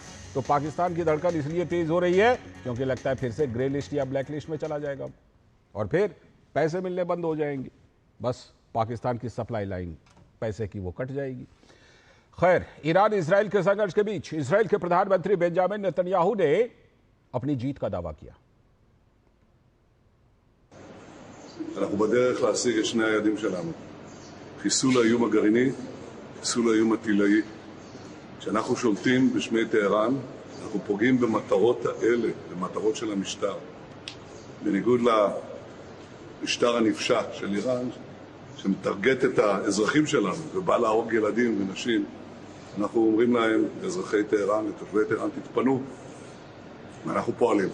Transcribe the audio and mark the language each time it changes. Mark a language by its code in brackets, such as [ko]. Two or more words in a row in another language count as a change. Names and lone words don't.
[hi] तो पाकिस्तान की धड़कन इसलिए तेज हो रही है क्योंकि लगता है फिर से [en] grey list [hi] या [en] black list [hi] में चला जाएगा और फिर पैसे मिलने बंद हो जाएंगे। बस पाकिस्तान की [en] supply line [hi] पैसे की वो कट जाएगी। खैर, ईरान इजराइल के संघर्ष के बीच इजराइल के प्रधानमंत्री बेंजामिन नेतन्याहू ने अपनी जीत का दावा किया। [he] אנחנו בדרך להשיג את שני היעדים שלנו, חיסול האיום הגרעיני, חיסול האיום הטילאי. כשאנחנו שולטים בשמי טהרן, אנחנו פוגעים במטרות האלה, במטרות של המשטר. בניגוד למשטר הנפשע של איראן, שמטרגט את האזרחים שלנו ובא להרוג ילדים ונשים, אנחנו אומרים להם, אזרחי טהרן, לתושבי טהרן, תתפנו, ואנחנו פועלים.